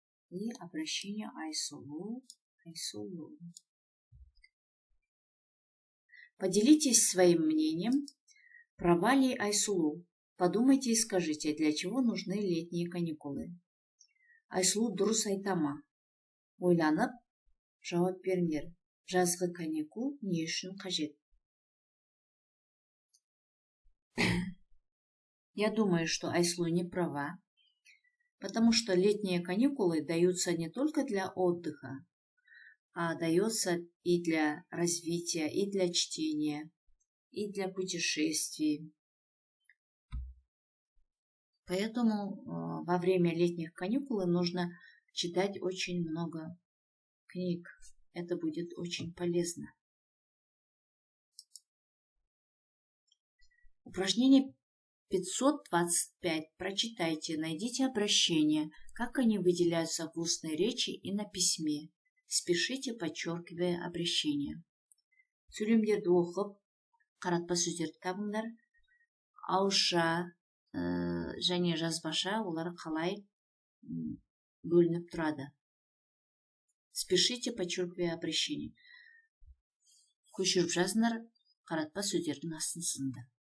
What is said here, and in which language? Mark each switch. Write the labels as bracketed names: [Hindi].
[Russian] И обращение Айсулу. Поделитесь своим мнением про Вали Айсулу. Подумайте и скажите, для чего нужны летние каникулы. [Kazakh] Айсулу дұрыс айтама. Ойланып, жауап беріңдер. Жазғы каникул не үшін қажет? [Russian] Я думаю, что Айсулу не права, потому что летние каникулы даются не только для отдыха, а дается и для развития, и для чтения, и для путешествий. Поэтому во время летних каникул нужно читать очень много книг. Это будет очень полезно. Упражнение 525. Прочитайте, найдите обращения, как они выделяются в устной речи и на письме. Спешите, подчеркивая обращение. [Kazakh] Сөйлемдерді оқып, қаратпа сөздерді табыңдар. Ауызша және жазбаша олар қалай бөлініп тұрады. [Russian] Спешите, подчеркивая обращение. [Kazakh] Көшіріп жазыңдар, қаратпа сөздердің астын сызыңдар.